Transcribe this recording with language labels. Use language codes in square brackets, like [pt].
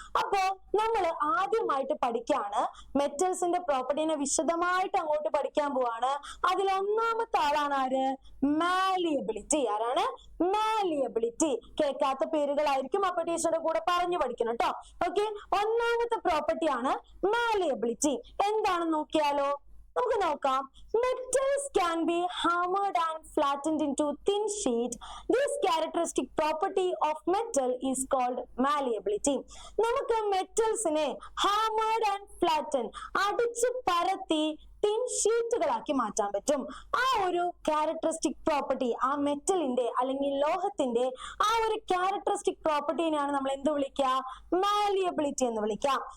[ml] അപ്പോ നമ്മൾ ആദ്യമായിട്ട് പഠിക്കാണ് മെറ്റൽസിന്റെ പ്രോപ്പർട്ടീനെ വിശദമായിട്ട് അങ്ങോട്ട് പഠിക്കാൻ പോവാണ്. അതിൽ ഒന്നാമത്തെ ആളാണ് ആര്, മാലിയബിലിറ്റി. ആരാണ്? മാലിയബിലിറ്റി. കേൾക്കാത്ത പേരുകളായിരിക്കും, അപ്പൊ ടീച്ചറുടെ കൂടെ പറഞ്ഞു പഠിക്കണം കേട്ടോ. ഓക്കെ, ഒന്നാമത്തെ പ്രോപ്പർട്ടിയാണ് മാലിയബിലിറ്റി. എന്താണെന്ന് നോക്കിയാലോ, നമുക്ക് നോക്കാം. [en] Metals can be hammered and flattened into thin sheet. This characteristic property of metal is called malleability. [ml] നമുക്ക് മെറ്റൽസിനെ [en] hammered and flattened, [ml] അടിച്ചു പരത്തി തിൻ ഷീറ്റുകളാക്കി മാറ്റാൻ പറ്റും. ആ ഒരു ക്യാരക്ടറിസ്റ്റിക് പ്രോപ്പർട്ടി, ആ മെറ്റലിന്റെ അല്ലെങ്കിൽ ലോഹത്തിന്റെ ആ ഒരു ക്യാരക്ടറിസ്റ്റിക് പ്രോപ്പർട്ടീനെയാണ് നമ്മൾ എന്ത് വിളിക്കുക, മാലിയബിലിറ്റി എന്ന് വിളിക്കാം.